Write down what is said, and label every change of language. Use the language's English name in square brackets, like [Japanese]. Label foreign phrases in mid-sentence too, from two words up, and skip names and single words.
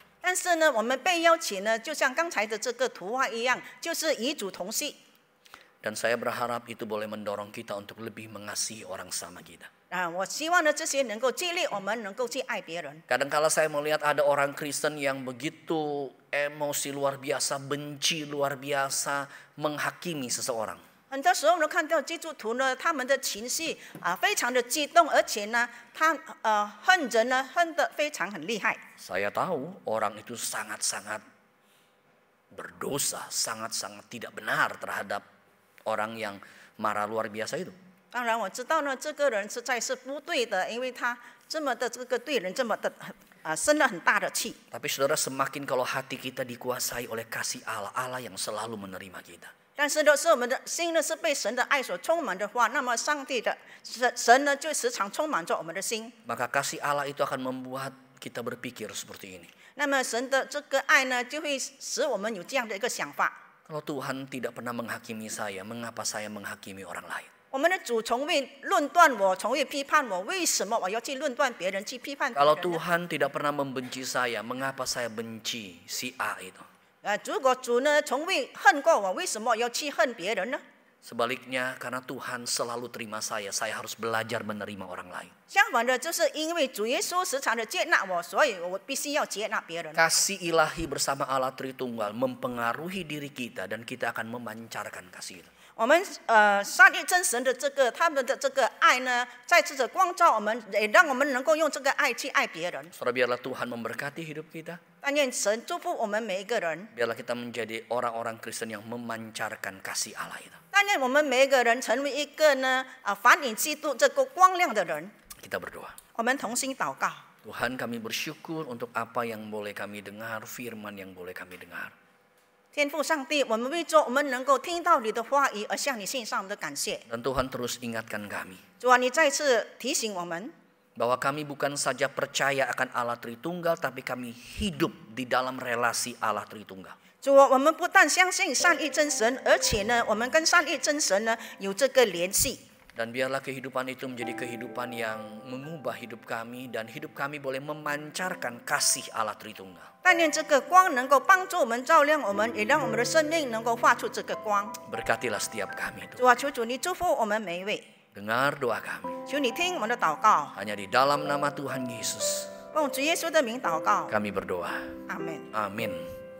[Chinese] 但是呢，我们被邀请呢，就像刚才的这个图画一样，就是与主同系。 [Indonesian] Dan saya berharap itu boleh mendorong kita untuk lebih mengasihi orang sama kita. [Chinese] 我希望呢，这些能够激励我们能够去爱别人。 [Indonesian] Kadang-kala saya melihat ada orang Kristen yang begitu emosi luar biasa, benci luar biasa, menghakimi seseorang. [Chinese] 很多时候呢，看到基督徒呢，他们的情绪非常的激动，而且呢，他恨人呢恨得非常很厉害。 [Indonesian] Saya tahu orang itu sangat-sangat berdosa, sangat-sangat tidak benar terhadap orang yang marah luar biasa itu. [Chinese] 当然我知道呢，这个人实在是不对的，因为他这么的这个对人这么的生了很大的气。 [Indonesian] Tapi saudara, semakin kalau hati kita dikuasai oleh kasih Allah, Allah yang selalu menerima kita. [Chinese] 但是呢，是我们的心呢是被神的爱所充满的话，那么上帝的神呢就时常充满着我们的心。 [Indonesian] Maka kasih Allah itu akan membuat kita berpikir seperti ini. [Chinese] 那么神的这个爱呢，就会使我们有这样的一个想法。 [Indonesian] Kalau Tuhan tidak pernah menghakimi saya, mengapa saya menghakimi orang lain? [Chinese] 我们的主从未论断我，从未批判我，为什么我要去论断别人，去批判别 [Indonesian] Kalau [Chinese] 人呢？ [Indonesian] Tuhan tidak pernah membenci saya, mengapa saya benci si A itu? [Chinese] 如果主呢从未恨过我，为什么要去恨别人呢？ [Indonesian] Sebaliknya, karena Tuhan selalu terima saya harus belajar menerima orang lain. [Chinese] 相反的，就是因为主耶稣时常的接纳我，所以我必须要接纳别人。 [Indonesian] Kasih ilahi bersama Allah Tritunggal mempengaruhi diri kita dan kita akan memancarkan kasih itu. [Chinese] 我们三一真神的这个他们的这个爱呢，再次的光照我们，也让我们能够用这个爱去爱别人。 [Indonesian] Saudara, biarlah Tuhan memberkati hidup kita. [Chinese] 但愿神祝福我们每一个人， [Indonesian] Biarlah kita menjadi orang-orang Kristen yang memancarkan kasih Allah itu. [Chinese] 但愿我们每一个人成为一个呢反映基督这个光亮的人。 [Indonesian] Kita berdoa. [Chinese] 我们同心祷告， [Indonesian] Tuhan, kami bersyukur untuk apa yang boleh kami dengar, firman yang boleh kami dengar. [Chinese] 天父上帝，我们为着我们能够听到你的话语而向你献上我们的感谢。 [Indonesian] Dan Tuhan terus ingatkan kami [Chinese] 主啊，你再次提醒我们， [Indonesian] bahwa kami bukan saja percaya akan Allah Tritunggal, tapi kami hidup di dalam relasi Allah Tritunggal. [Chinese] 主啊，我们不但相信三一真神，而且呢，我们跟三一真神呢有这个联系。 [Indonesian] Dan biarlah kehidupan itu menjadi kehidupan yang mengubah hidup kami, dan hidup kami boleh memancarkan kasih Allah Tritunggal. [Chinese] 但愿这个光能够帮助我们照亮我们，也让我们的生命能够发出这个光。 [Indonesian] Berkatilah setiap kami, [Chinese] 主啊，求主你祝福我们每一位， [Indonesian] dengar doa kami. [Chinese] 求你听我们的祷告， [Indonesian] Hanya di dalam nama Tuhan Yesus [Chinese] 奉主耶稣的名祷告， [Indonesian] kami berdoa. [Chinese] 阿门。 [Indonesian] Amin.